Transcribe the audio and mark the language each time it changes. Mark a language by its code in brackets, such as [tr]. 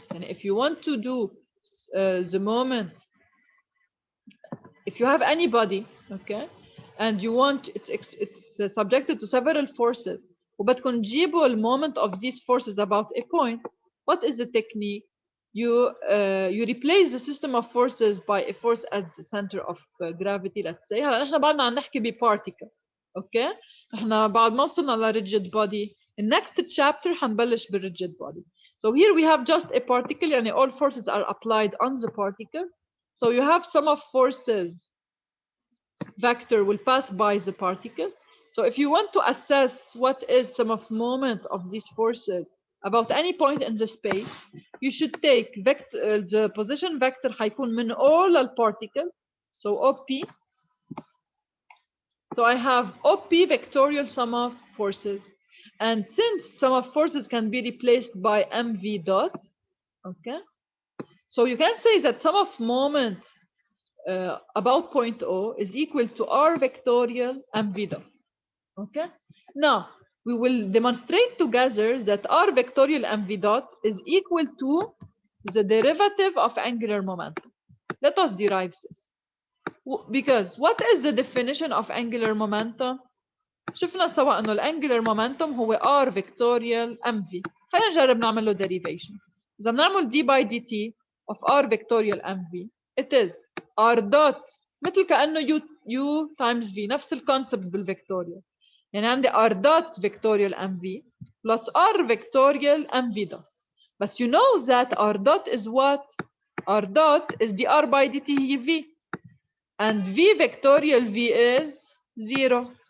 [en] And if you want to do the moment, if you have anybody, okay, and you want, it's subjected to several forces, [ar] وبدكم تجيبوا المومنت [en] of these forces about a point, what is the technique? You replace the system of forces by a force at the center of gravity, let's say. [ar] هلا نحن بعدنا عم نحكي بparticle, okay? نحن بعد ما وصلنا ل rigid body. [en] In next chapter [ar] حنبلش ب [en] rigid body. So here we have just a particle, [ar] يعني [en] all forces are applied on the particle. So you have sum of forces vector will pass by the particle. So if you want to assess what is sum of moment of these forces about any point in the space, you should take the position vector [ar] حيكون من [en] all الparticle. So OP. So I have OP vectorial sum of forces. And since sum of forces can be replaced by MV dot, okay? So you can say that sum of moment about point O is equal to R vectorial MV dot. Okay. Now we will demonstrate together that R vectorial MV dot is equal to the derivative of angular momentum. Let us derive this. Because what is the definition of angular momentum? [ar] شفنا سوا انه الانجلر مومنتوم هو R vectorial MV. خلينا نجرب نعمل له derivation. إذا بنعمل [en] d by dt of R vectorial MV, it is R dot [ar] مثل كأنه [en] U times V، [ar] نفس الكونسبت بالفيكتوريال. يعني عندي [en] R dot vectorial MV plus R vectorial MV dot. But you know that R dot is what? R dot is dr by dt هي V. And V vectorial V is 0.